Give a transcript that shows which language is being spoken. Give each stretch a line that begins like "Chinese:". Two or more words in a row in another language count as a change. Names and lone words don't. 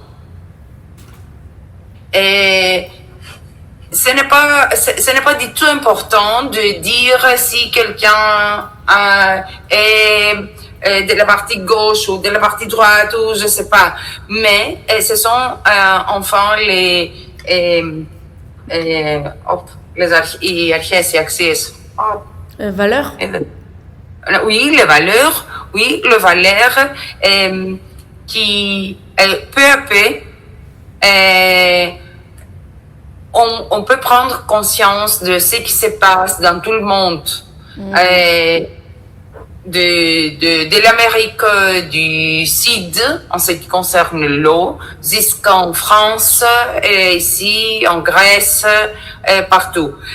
French: Et ce n'est pas du tout important de dire si quelqu'un est de la partie gauche ou de la partie droite ou je sais pas. Mais ce sont enfin les
Greek: αρχές, οι αξίες.
French: Valeurs? Oui, les valeurs, qui peu à peu on peut prendre conscience de ce qui se passe dans tout le monde, de l'Amérique du Sud en ce qui concerne l'eau, jusqu'en France, et ici en Grèce, partout.